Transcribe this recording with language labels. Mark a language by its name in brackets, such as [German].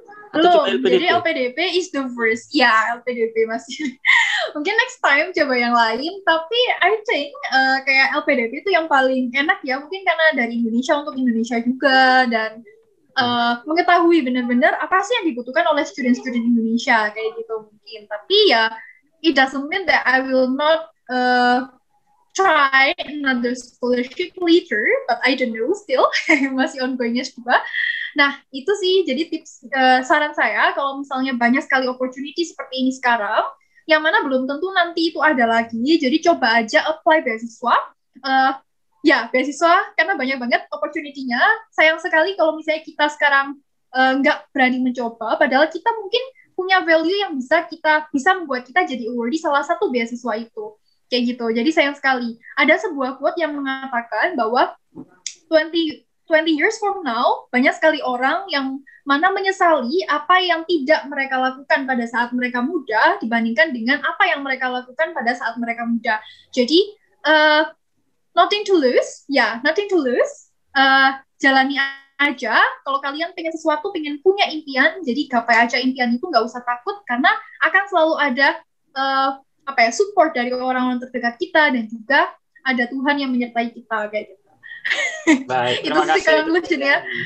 [Indonesian] Belum, jadi LPDP [English] is the first. [Indonesian] LPDP masih. Mungkin [English] next time [Indonesian] coba yang lain, tapi [English] I think [Indonesian] kayak LPDP itu yang paling enak ya, mungkin karena dari Indonesia untuk Indonesia juga, dan mengetahui benar-benar apa sih yang dibutuhkan oleh student-student Indonesia kayak gitu mungkin. Tapi [English] it doesn't mean that I will not try another scholarship later, but I don't know still. [Indonesian] Masih ongoingnya juga. Nah, itu sih jadi tips saran saya kalau misalnya banyak sekali opportunity seperti ini sekarang, yang mana belum tentu nanti itu ada lagi. Jadi coba aja apply beasiswa. Uh, ya, beasiswa karena banyak banget opportunity-nya. Sayang sekali kalau misalnya kita sekarang nggak berani mencoba, padahal kita mungkin punya value yang bisa membuat kita jadi awardee salah satu beasiswa itu. Kayak gitu. Jadi sayang sekali. Ada sebuah quote yang mengatakan bahwa [English] 20 20 years from now, [Indonesian] banyak sekali orang yang mana menyesali apa yang tidak mereka lakukan pada saat mereka muda dibandingkan dengan apa yang mereka lakukan pada saat mereka muda. Jadi, [English] nothing to lose, nothing to lose. [Indonesian] Jalani aja. Kalau kalian pengen sesuatu, pengen punya impian, jadi gapai aja impian itu, nggak usah takut karena akan selalu ada support dari orang-orang terdekat kita dan juga ada Tuhan yang menyertai kita kayak gitu. Baik, Itu sih conclusion ya.